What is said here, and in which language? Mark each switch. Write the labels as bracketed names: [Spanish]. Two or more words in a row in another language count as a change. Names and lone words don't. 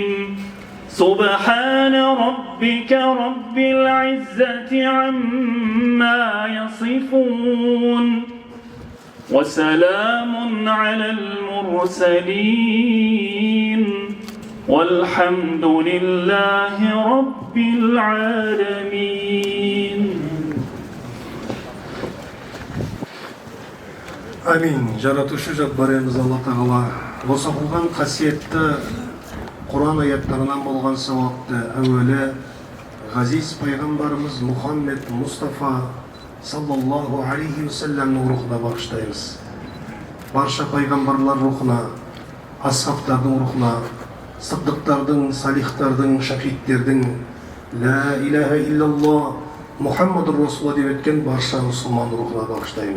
[Arabic] سبحان ربك رب العزة عما يصفون وسلام على المرسلين والحمد لله رب العالمين. [Kazakh] Амин. Жаратушы Жаббарымыз Алла Тағала осы қылған қасиетті Құран аяттарынан болған сауапты әуелі ғазиз пайғамбарымыз Мұхаммед Мұстафа [Arabic] صلى الله عليه وسلم [Kazakh] рухына бағыштаймыз. Барша пайғамбарлар рухына, асхабтардың рухына, сыддықтардың, салихтардың, шахидтердің [Arabic] لا إله إلا الله محمد رسول الله [Kazakh] деп өткен барша мұсылман рухына бағыштаймыз.